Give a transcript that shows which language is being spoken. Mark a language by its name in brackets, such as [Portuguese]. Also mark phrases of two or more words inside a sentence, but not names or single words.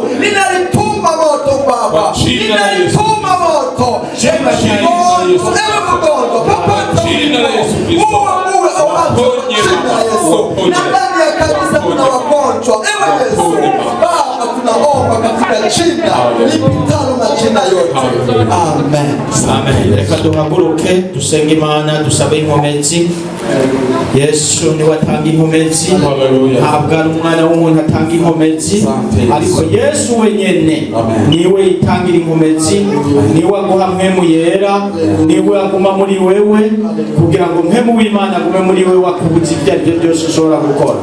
[Swahili] Ninalituma moto Baba, ninalituma moto. Ewe mgonjwa popote uwe awapone jina la Yesu. Na ndani ya kanisa kuna wagonjwa, ewe Yesu Baba, tunaomba katika jina lipitalo majina yote, amen. Amen. [Rundi] Reka duhaguruke dusenge Imana, dusabe inkomezi. Yesu niwe atanga inkomezi, ntabwo ari umwana w'umuntu atanga inkomezi, ariko Yesu wenyene niwe yitangira inkomezi, niwe aguha mpemu yera, niwe aguma muri wewe kugira ngo mpemu w'Imana agume muri wewe, akubuza ibyo ari byo byose ushobora gukora.